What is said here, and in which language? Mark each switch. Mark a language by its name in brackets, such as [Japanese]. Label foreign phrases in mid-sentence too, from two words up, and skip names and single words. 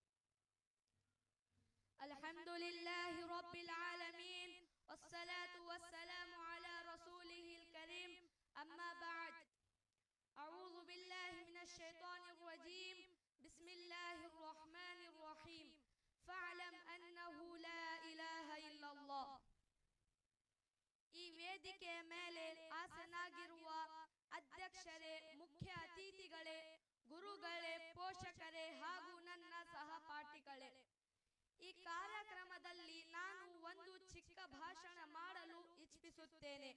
[Arabic] الحمد لله رب العالمين والصلاة والسلام على رسوله الكريم أما بعد. أعوذ بالله من الشيطان الرجيم. بسم الله الرحمن الرحيم. فاعلم أنه لا إله إلا الله. [Kannada] ಈ ವೇದಿಕೆಯ ಮೇಲೆ ಆಸನಾಗಿರುವ ಅಧ್ಯಕ್ಷರೇ, ಮುಖ್ಯ ಅತಿಥಿಗಳೇ, ಗುರುಗಳೇ, ಪೋಷಕರೇ ಹಾಗೂ ನನ್ನ ಸಹಪಾಠಿಗಳೇ, ಈ ಕಾರ್ಯಕ್ರಮದಲ್ಲಿ ನಾನು ಒಂದು ಚಿಕ್ಕ ಭಾಷಣ ಮಾಡಲು ಇಚ್ಛಿಸುತ್ತೇನೆ.